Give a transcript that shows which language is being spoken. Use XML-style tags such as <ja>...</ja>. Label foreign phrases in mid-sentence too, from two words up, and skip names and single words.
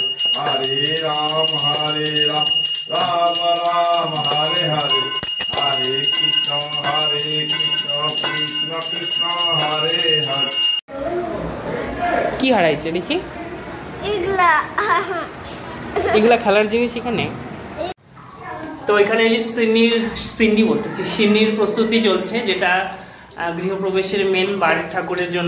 <sa>Hare Ram Ram Ram Hare Hare Hare Krishna Krishna Krishna Hare Hare।</sa> <bn>কি হারাইছে দেখি? এগুলা খেলার জিনিস এখানে। তো এখানে যে সিন্নির প্রস্তুতি চলছে, যেটা গৃহপ্রবেশের মেন বাড়ির ঠাকুরের জন্য।</bn>